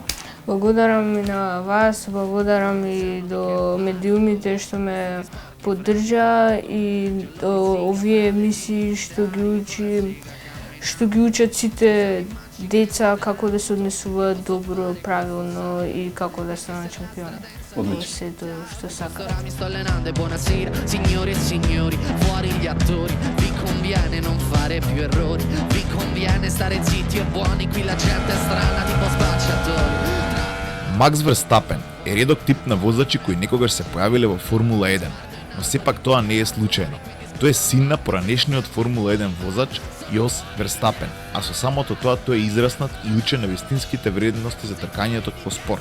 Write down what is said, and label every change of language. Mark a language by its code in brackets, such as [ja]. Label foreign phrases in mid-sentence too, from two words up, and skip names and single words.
[mk] Благодарам и на вас, благодарам и до медиумите што ме поддржа и до овие емисии што ги учат сите деца како да се однесуваат добро, правилно и како да станат шампиони. Одлично. Сето што сакаат. [it] Mi sto allenando, buonasera, signore e signori, fuori gli attori, vi conviene non fare più errori, vi conviene stare zitti e buoni, qui la gente è strana tipo spacciatori. [mk] Макс Верстапен е редок тип на возачи кои некогаш се појавиле во Формула 1, но сепак тоа не е случајно. Тој е син на поранешниот Формула 1 возач Јос Верстапен, а со самото тоа тој е израснат и учен на вистинските вредности за тркањето по спорт.